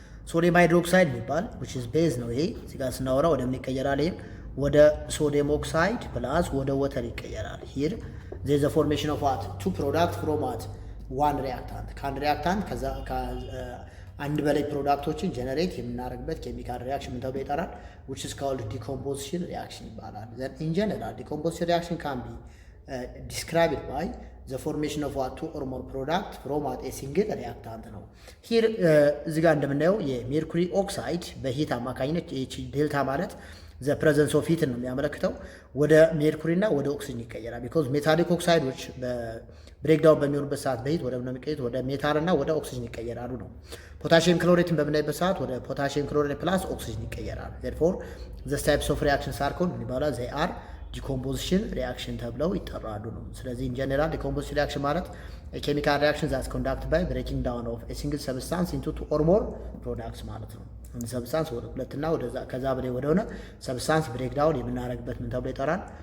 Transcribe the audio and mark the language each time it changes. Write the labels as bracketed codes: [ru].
[am] ሶዲየም ሃይድሮክሳይድ የሚባል which is ቤዝ ነው። ይሄ እዚህ ጋር ስናወራ ወደ ምን ይቀየራል? ይሄም ወደ ሶዲየም ኦክሳይድ ፕላስ ወደ ወተር ይቀየራል። ሂር [en] there is a formation of what two product from what one reactant [am] ከአንድ ሪያክታንት ከዛ አንድ በላይ ፕሮዳክቶችን ጀነሬት የምናደርግበት ኬሚካል ሪያክሽን ምን ተብሎ ይጠራል? [en] which is called decomposition reaction [am] ይባላል። [en] then in general decomposition reaction can be described by the formation of what two or more product from what a single reactant [am] ነው። here እዚህ ጋር እንደምናየው የሜርኩሪ ኦክሳይድ በሂት አማካኝነት እቺ ዴልታ ማለት [en] the presence of heat [am] ነው የሚያመለክተው ወደ ሜርኩሪ እና ወደ ኦክሲጅን ይቀየራል። because ሜታሊክ ኦክሳይዶች በብሬክዳውን በሚሆኑበት ሰዓት በሂት ወደ ምን የሚቀየሩት? ወደ ሜታል እና ወደ ኦክሲጅን ይቀየራሉ ነው። ፖታሺየም ክሎሬትን በምናይበት ሰዓት ወደ ፖታሺየም ክሎሬት ፕላስ ኦክሲጅን ይቀየራሉ። [en] therefore the types of reactions are called [am] ምን ይባላል? they are decomposition reaction ተብለው ይጠራሉ ነው። [en] ስለዚህ in general decomposition reaction ማለት a chemical reaction that's conducted by breaking down of a single substance into two or more products [am] ማለት ነው። አንድ ሰብስታንስ ወደ ሁለትና ወደዛ ከዛ በላይ ወደሆነ ሰብስታንስ ብሬክዳውን የምናደርግበት ምን ተብሎ ይጠራል?